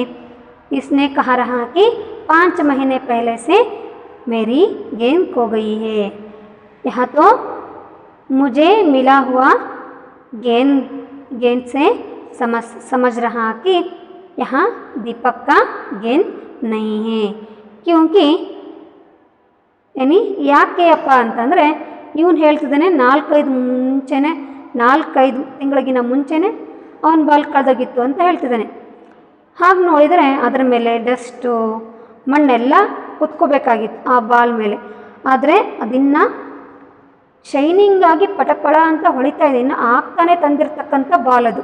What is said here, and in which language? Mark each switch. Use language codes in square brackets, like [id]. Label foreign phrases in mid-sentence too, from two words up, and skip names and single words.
[hi] इसने कहा रहा कि 5 महीने पहले से मेरी गेंद खो गई है। यहाँ तो मुझे मिला हुआ गेंद से समझ रहा कि यहाँ दीपक का गेंद नहीं है। क्योंकि यानी [kn] ಯಾಕೆ ಅಪ್ಪ ಅಂತಂದರೆ ಇವನು ಹೇಳ್ತಿದ್ದಾನೆ 4-5 ತಿಂಗಳಿಗಿನ ಮುಂಚೆನೇ ಅವನ ಬಾಲ್ ಕಳೆದೋಗಿತ್ತು ಅಂತ ಹೇಳ್ತಿದ್ದಾನೆ। ಹಾಗೆ ನೋಡಿದರೆ ಅದರ ಮೇಲೆ ಡಸ್ಟು ಮಣ್ಣೆಲ್ಲ ಕುತ್ಕೋಬೇಕಾಗಿತ್ತು ಆ ಬಾಲ್ ಮೇಲೆ, ಆದರೆ ಅದನ್ನು ಶೈನಿಂಗ್ ಆಗಿ ಪಟಪಟ ಅಂತ ಹೊಳಿತಾ ಇದೆ, ಇನ್ನು ಆಗ್ತಾನೆ ತಂದಿರತಕ್ಕಂಥ ಬಾಲ್ ಅದು।